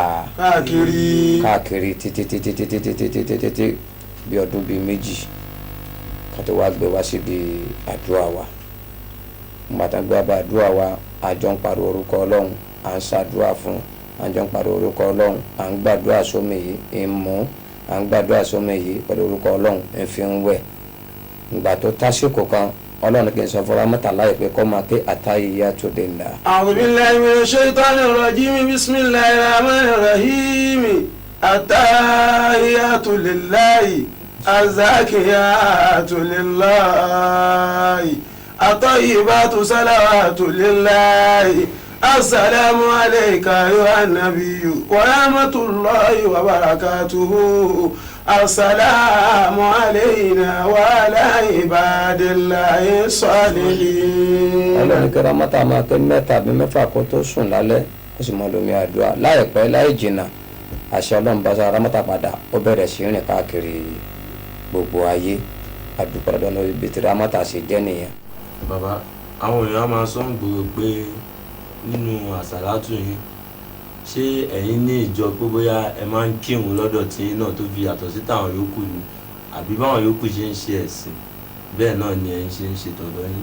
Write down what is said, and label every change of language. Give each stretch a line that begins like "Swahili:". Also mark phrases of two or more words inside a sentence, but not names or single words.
Yoruba: káàkiri títí bí ọdún bíi méjì ká tó wá gbé wá síbi àdúrà wa ìgbà tán gbé wá àdúrà wa àjọ ń pariwo orúkọ Ọlọ́run à ń ṣàdúrà fún àjọ ń pariwo orúkọ Ọlọ́run à ń gbàdúrà sómi yìí ń mú à ń gbàdúrà sómi yìí pẹ̀lú orúkọ Ọlọ́run ń fi ń wẹ̀ ìgbà tó tásìkò kan Ọlọ́run kì í sọ fún wa mẹ́ta láyé pé kọ́ máa pé
Arabic: التحيات لله. أعوذ بالله من الشيطان الرجيم بسم الله الرحمن الرحيم التحيات لله الزاكيات لله الطيبات الصلوات لله. السلام عليك يا نبي ورحمة الله وبركاته. السلام علينا وعلى عباد الله الصالحين.
Yoruba: Ọlọ́run kí ramata máa pé mẹ́ta àbí mẹ́fà kó tó sùn lálẹ́ ó sì mọ lómi àdúrà láìpẹ́ láì jìnnà àṣẹ Ọlọ́run bá sọ ramata padà ó bẹ̀rẹ̀ sí rìn káàkiri gbogbo ayé àdúpọ̀ lọ́dọ̀ náà ibi tí ramata ṣe jẹ́ nìyẹn. Bàbá àwọn èèyàn máa sọ ń gbòòrò pé nínú àsàlátù yìí ṣé ẹ̀yin ní ìjọ pé bóyá ẹ máa ń kírun lọ́dọ̀ tí náà tó fi yàtọ̀ sí táwọn yòókù ni àbí báwọn yòókù ṣe ń ṣe ẹ̀sìn bẹ́ẹ̀ náà ni ẹ̀yin ṣe ń ṣe tọ̀dọ̀ yín.